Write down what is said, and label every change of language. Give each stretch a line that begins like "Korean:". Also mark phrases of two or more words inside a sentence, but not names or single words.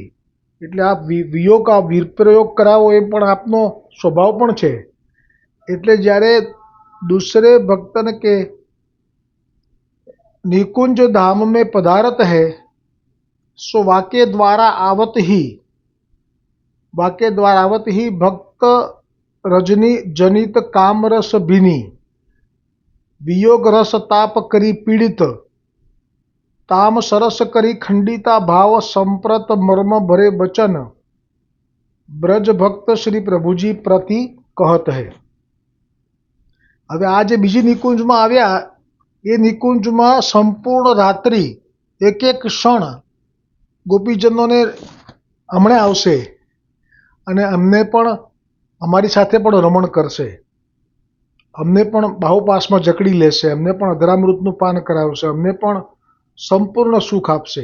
Gujarati: એટલે આપ વીરપ્રયોગ કરાવો એ પણ આપનો સ્વભાવ પણ છે. એટલે જ્યારે
Braj: दूसरे भक्तन के निकुंज धाम में पधारत है सो वाके द्वारा आवत ही भक्त रजनी जनित काम रस भीनी वियोग रस ताप करी पीड़ित ताम सरस करी खंडिता भाव संप्रत मर्म भरे बचन ब्रज भक्त श्री प्रभुजी प्रति कहत है.
Gujarati: હવે આ જે બીજી નિકુંજમાં આવ્યા એ નિકુંજમાં સંપૂર્ણ રાત્રિ એક એક ક્ષણ ગોપીજનોને હમણાં આવશે અને અમને પણ અમારી સાથે પણ રમણ કરશે, અમને પણ બાહુપાસમાં જકડી લેશે, અમને પણ અધરામૃતનું પાન કરાવશે, અમને પણ સંપૂર્ણ સુખ આપશે.